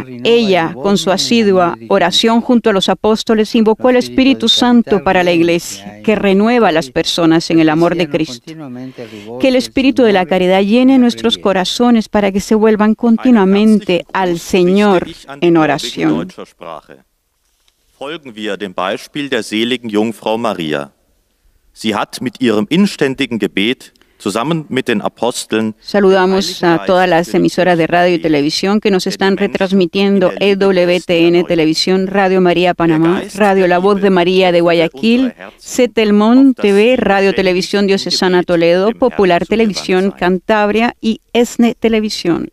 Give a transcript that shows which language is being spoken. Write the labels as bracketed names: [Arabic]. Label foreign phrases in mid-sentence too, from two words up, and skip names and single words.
[Spanish] Ella, con su asidua oración junto a los apóstoles, invocó al Espíritu Santo para la Iglesia, que renueva a las personas en el amor de Cristo. Que el Espíritu de la caridad llene nuestros corazones para que se vuelvan continuamente al Señor en oración. [German] Folgen wir dem Beispiel der seligen Jungfrau Maria. Sie hat mit ihrem inständigen Gebet zusammen mit den Aposteln. [Spanish] Saludamos a todas las emisoras de radio y televisión que nos están retransmitiendo: EWTN Televisión, Radio María Panamá, Radio La Voz de María de Guayaquil, Cetelmón TV, Radio Televisión Diocesana Toledo, Popular Televisión Cantabria y ESNE Televisión.